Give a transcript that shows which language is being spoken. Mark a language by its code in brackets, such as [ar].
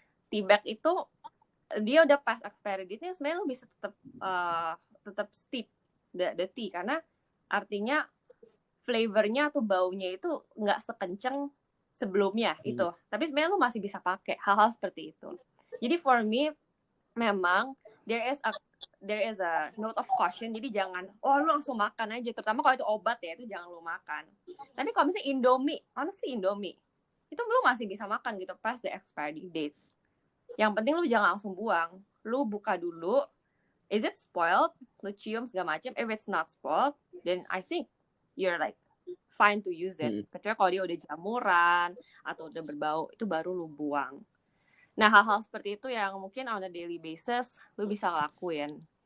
[id] Tea bag itu dia udah pas expiry date-nya, sebenarnya lu bisa tetap [en] steep the tea, [id] karena artinya flavornya atau baunya itu nggak sekenceng sebelumnya itu. Tapi sebenarnya lu masih bisa pakai hal-hal seperti itu. Jadi [en] for me [id] memang [en] there is a note of caution. [id] Jadi jangan lu langsung makan aja, terutama kalau itu obat ya, itu jangan lu makan. Tapi kalau misalnya Indomie, honestly Indomie itu lu masih bisa makan gitu pas [en] the expiry date. [id] Yang penting lu jangan langsung buang. Lu buka dulu, [en] is it spoiled? [id] Lu cium segala macam. [en] If it's not spoiled, then I think you're like fine to use it. [id] Kecuali kalau dia udah jamuran atau udah berbau, itu baru lu buang. Nah, hal-hal seperti itu yang mungkin [en] on a daily basis [id] lu bisa lakuin.